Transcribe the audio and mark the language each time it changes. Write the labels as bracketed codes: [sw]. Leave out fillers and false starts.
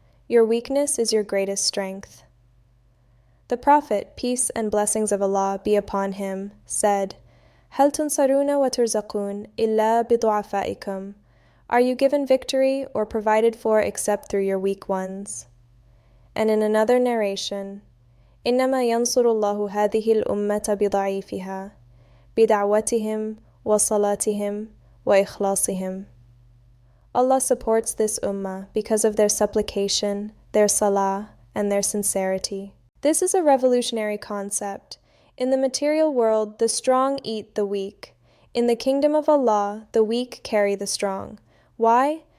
[en] Your weakness is your greatest strength. The Prophet, peace and blessings of Allah be upon him, said, [ar] "Hal tunsaruna wa turzaqun illa bidu'afaikum." [en] Are you given victory or provided for except through your weak ones? And in another narration, [ar] إنما ينصر الله هذه الأمة بضعيفها بدعوتهم وصلاتهم وإخلاصهم. [en] Allah supports this ummah because of their supplication, their salah, and their sincerity. This is a revolutionary concept. In the material world, the strong eat the weak. In the kingdom of Allah, the weak carry the strong. Why?